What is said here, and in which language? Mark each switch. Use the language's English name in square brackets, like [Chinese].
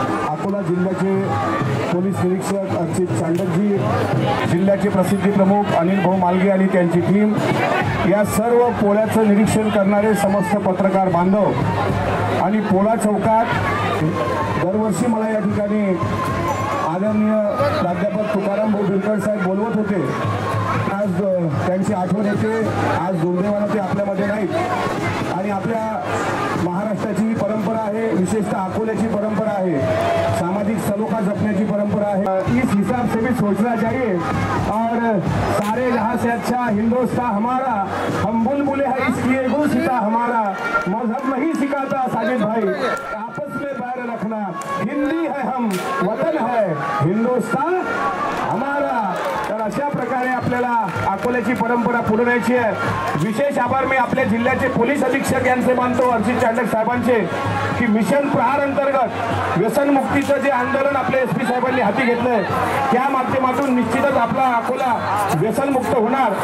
[Marathi] अकोला जिल्ह्याचे पोलीस निरीक्षक अर्जित चांडकजी, जिल्ह्याचे प्रसिद्धी प्रमुख अनिल भाऊ मालगे आणि त्यांची टीम, या सर्व पोळ्याचं निरीक्षण करणारे समस्त पत्रकार बांधव आणि पोळा चौकात दरवर्षी मला या ठिकाणी आदरणीय प्राध्यापक तुकाराम भाऊ बिरकर साहेब बोलवत होते। आज त्यांची आठवण येते। आज दुर्दैवाने ते आपल्यामध्ये नाहीत आणि आपल्या महाराष्ट्राची ही परंपरा आहे, विशेषतः अकोल्याची परंपरा आहे, सामाजिक सलोखा जपण्याची परंपरा आहे। [Hindi] इस हिसाब से भी सोचना चाहिए और सारे जहां से अच्छा हिंदुस्तान हमारा, हम बुलबुले हैं इसलिए गुलसिता हमारा, मजहब नहीं सिखाता साजिद भाई, आपस में पैर रखना, हिंदी है हम, वतन है हिंदुस्तान हमारा। [Marathi] तर अशा प्रकारे आपल्याला अकोल्याची परंपरा पुढे न्यायची आहे। विशेष आभार मी आपल्या जिल्ह्याचे पोलीस अधीक्षक यांचे मानतो, अर्जित चांडक साहेबांचे, की मिशन प्रहार अंतर्गत व्यसनमुक्तीचं जे आंदोलन आपल्या SP साहेबांनी हाती घेतलंय त्या माध्यमातून निश्चितच आपला अकोला व्यसनमुक्त होणार।